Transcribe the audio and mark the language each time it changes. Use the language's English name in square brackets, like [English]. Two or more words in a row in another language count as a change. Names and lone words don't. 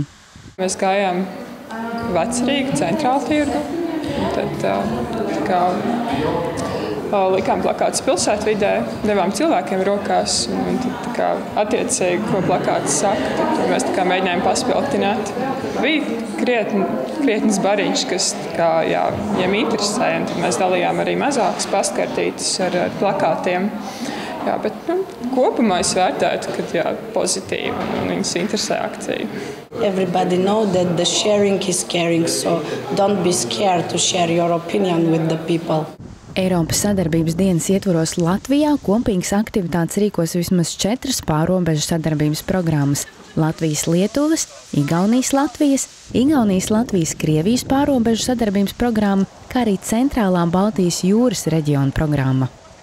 [Latvian] Mēs gājām Vecrīgu centrālu tirgu, likām plakātus pilsētvidē, devām cilvēkiem rokās, un tad attiecīgi, ko plakāts saka, tad mēs mēģinājām paspilgtināt. Bija krietnes bariņš, kas viņiem interesēja, un tad mēs dalījām arī mazākas pastkartītes ar plakātiem. Bet kopumā es vērtētu, ka pozitīvi un viņus interesē akcija. [English] Everybody know that the sharing is caring, so don't be scared to share your opinion with the people. [Latvian] Eiropas sadarbības dienas ietvaros Latvijā kopīgas aktivitātes rīkos vismaz 4 pārobežu sadarbības programmas – Latvijas-Lietuvas, Igaunijas-Latvijas, Igaunijas-Latvijas Krievijas pārobežu sadarbības programma, kā arī Centrālā Baltijas jūras reģiona programma.